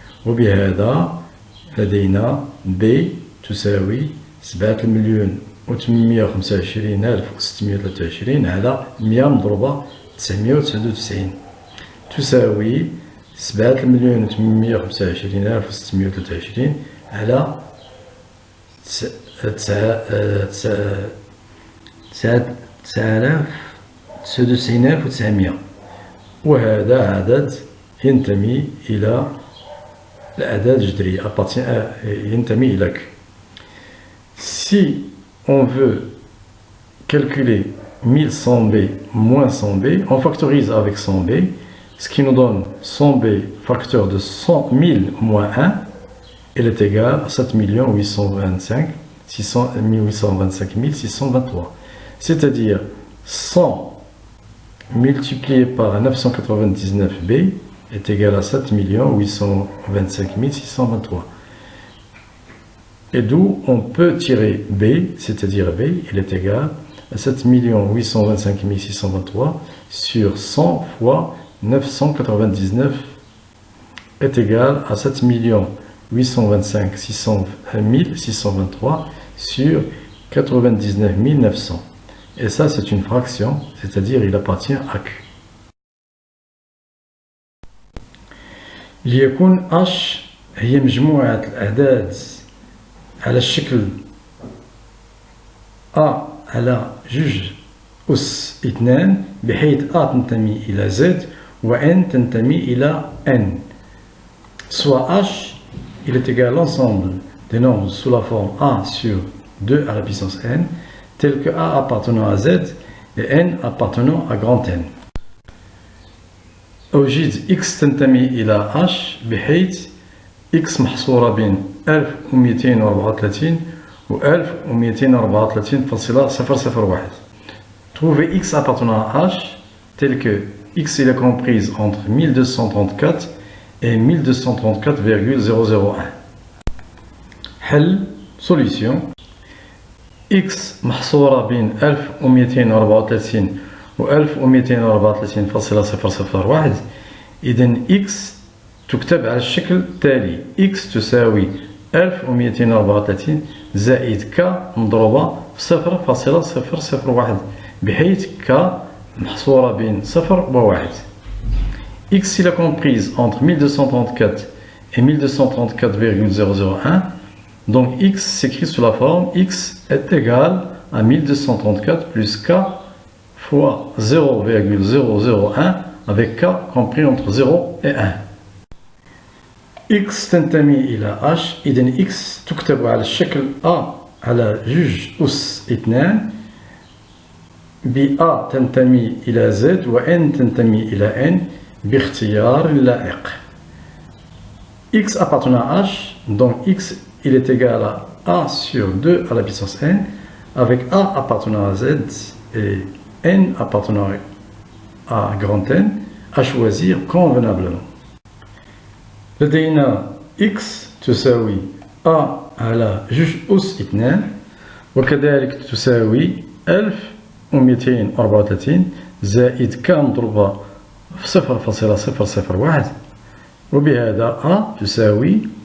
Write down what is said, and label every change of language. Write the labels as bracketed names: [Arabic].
[Arabic] وبهذا لدينا B تساوي 7,825,623 على 100 مضروبة 999 تساوي 7,825,623 على 99,900. وهذا عدد ينتمي إلى الأعداد الجذرية ينتمي إلى Q. [French] Si on veut calculer 1100B moins 100B, on factorise avec 100B, ce qui nous donne 100B facteur de 1000 moins 1, elle est égale à 7 825 623. C'est-à-dire 100 multiplié par 999B est égal à 7 825 623. Et d'où on peut tirer B, c'est-à-dire B, il est égal à 7 825 623 sur 100 fois 999 est égal à 7 825 623 sur 99 900. Et ça, c'est une fraction, c'est-à-dire il appartient à Q. [Arabic] ليكون H هي مجموعة الأعداد على الشكل A على جوج أس 2 بحيث A تنتمي إلى Z و N تنتمي إلى N. [French] Soit H il est égal à l'ensemble des nombres sous la forme A sur 2 à la puissance N, tel que A appartenant à Z et N appartenant à grand N. [Arabic] أوجد X تنتمي إلى H بحيث X محصورة بين 1234 و 1234,001. [French] Trouver X appartenant à H tel que X est comprise entre 1234 et 1234,001. [Arabic] حل solution X محصورة بين 1234 و 1234,001. إذن X تكتب على الشكل التالي: X تساوي 1234 زائد ك مضروبة في 0.001 بحيث ك محصورة بين 0 و 1. [French] X si la comprise entre 1234 et 1234,001. Donc X s'écrit sous la forme X est égal à 1234 plus K fois 0,001 avec K compris entre 0 et 1. [Arabic] X تنتمي إلى H. إذن X تكتب على الشكل A على 2 ب A تنتمي إلى Z و N تنتمي إلى N باختيار لائق. [French] X appartenant à H, donc X il est égal à A sur 2 à la puissance N, avec A appartenant à Z et N appartenant à grand N, à choisir convenablement. [Arabic] لدينا X تساوي A على 2 وكذلك تساوي 1234 زائد K مضروبة في 0.001 وبهذا A تساوي